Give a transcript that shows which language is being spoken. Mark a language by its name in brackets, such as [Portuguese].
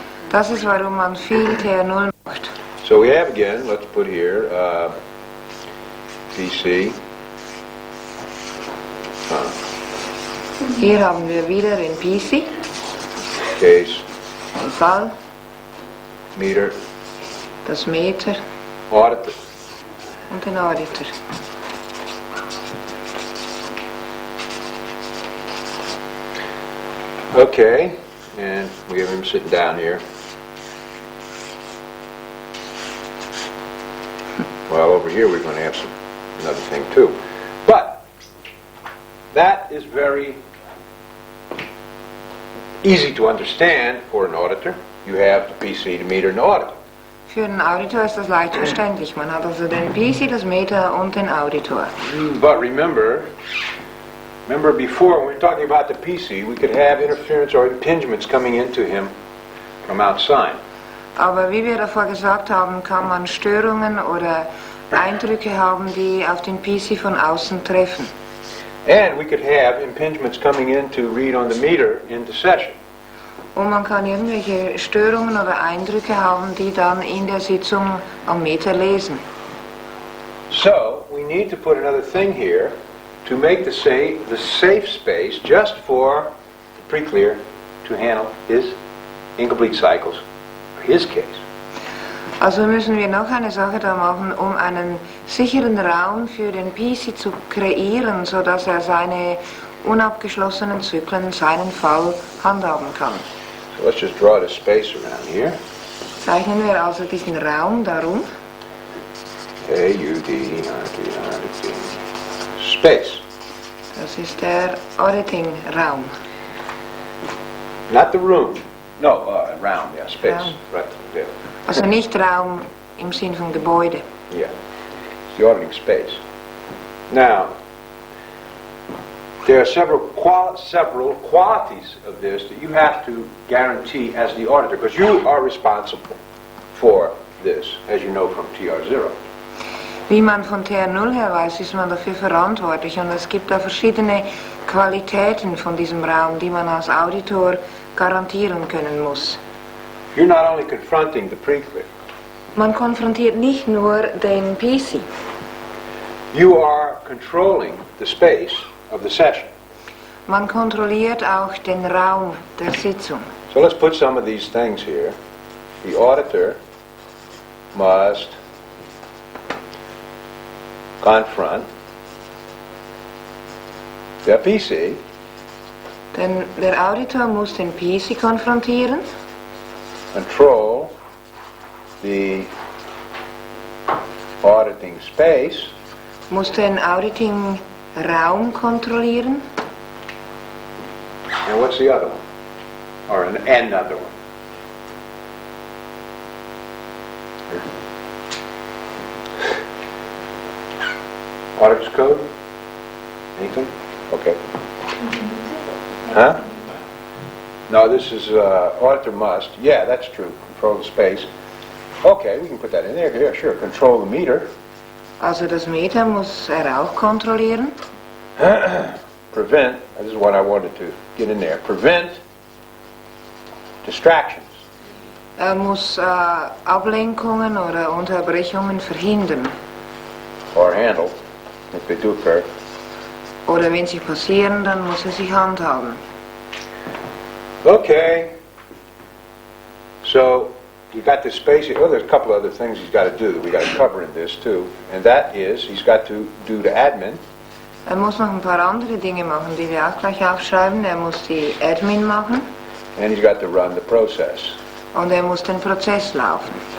[German] Das ist, warum man viel TR0 macht. [English] So we have again, let's put here, PC. [German] Hier haben wir wieder den PC, [English] Case, [German] den Fall, [English] meter, [German] das Meter [English] auditor. [German] und den Auditor. [English] Okay, and we have him sitting down here. Well, over here we're going to have another thing too. But that is very easy to understand for an auditor. You have the PC, the meter, and the auditor. [German] Für den Auditor ist das leicht verständlich. Man hat also den PC, das Meter und den Auditor. [English] But remember before when we were talking about the PC, we could have interference or impingements coming into him from outside. [German] Aber wie wir davor gesagt haben, kann man Störungen oder Eindrücke haben, die auf den PC von außen treffen. [English] And we could have impingements coming in to read on the meter in the session. [German] Und man kann irgendwelche Störungen oder Eindrücke haben, die dann in der Sitzung am Meter lesen. [English] So, we need to put another thing here to make the safe space just for the pre-clear to handle his incomplete cycles, for his case. [German] Also müssen wir noch eine Sache da machen, um einen sicheren Raum für den PC zu kreieren, sodass er seine unabgeschlossenen Zyklen, seinen Fall handhaben kann. [English] So let's just draw the space around here. [German] Zeichnen wir also diesen Raum darum. [English] A-U-D-I-T-I-T. Space. [German] Das ist der Auditing-Raum. [English] Not the room. No, round, yeah, space. Round. Right, yeah. [German] Also nicht Raum im Sinn von Gebäude. [English] Yeah. It's the auditing space. Now, there are several qualities of this that you have to guarantee as the auditor, because you are responsible for this, as you know from TR0. [German] Wie man von TR0 her weiß, ist man dafür verantwortlich und es gibt da verschiedene Qualitäten von diesem Raum, die man als Auditor garantieren können muss. [English] You're not only confronting the pre-clear, [German] Man konfrontiert nicht nur den PC, [English] you are controlling the space of the session. [German] man kontrolliert auch den Raum der Sitzung. [English] So let's put some of these things here. The auditor must confront the PC. [German] Denn der Auditor muss den PC konfrontieren, [English] Control the auditing space. [German] muss den Auditing-Raum kontrollieren. [English] And what's the other one? Or another one? Auditor's code? Anything? Okay. Huh? No, this is auditor must. Yeah, that's true. Control the space. Okay, we can put that in there. Yeah, sure. Control the meter. [German] Also das Meter muss auch kontrollieren. [English] Prevent, this is what I wanted to get in there, prevent distractions. [German] Muss Ablenkungen oder Unterbrechungen verhindern. [English] Or handle, if they do occur. [German] Oder wenn sie passieren, dann muss sich handhaben. [English] Okay, so you got this space, well there's a couple other things he's got to do that we got to cover in this too, and that is he's got to do the admin. [German] Muss noch ein paar andere Dinge machen, die wir auch gleich aufschreiben. Muss die Admin machen. [English] And he's got to run the process. [German] Und muss den Prozess laufen.